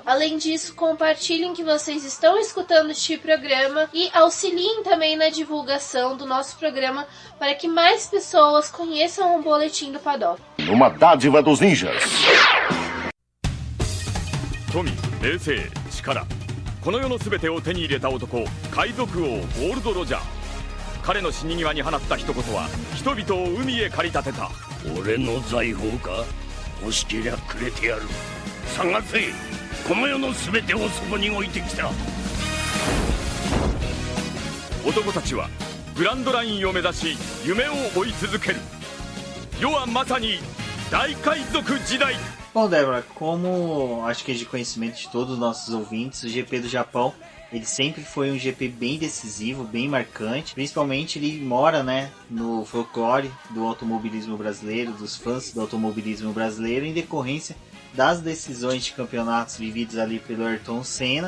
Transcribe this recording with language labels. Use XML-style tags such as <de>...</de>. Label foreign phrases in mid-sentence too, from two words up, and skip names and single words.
<pt>Além disso, compartilhem que vocês estão escutando este programa e auxiliem também na divulgação do nosso programa para que mais pessoas conheçam o Boletim do Paddock. Uma dádiva dos ninjas.</pt> <ja>富、名声, Chikara. この世のすべてを手に入れた男、海賊王ゴールド・ロジャー。彼の死に際に放った一言は人々を海へ駆り立てた。俺の財宝か欲しけりゃくれてやる。探せ、この世のすべてをそこに置いてきた。男たちはグランドラインを目指し夢を追い続ける。世はまさに大海賊時代。</ja> <pt>Bom, Débora, como acho que é de conhecimento de todos os nossos ouvintes, o GP do Japão ele sempre foi um GP bem decisivo, bem marcante. Principalmente ele mora, né, no folclore do automobilismo brasileiro, dos fãs do automobilismo brasileiro, em decorrência das decisões de campeonatos vividos ali pelo Ayrton Senna.</pt>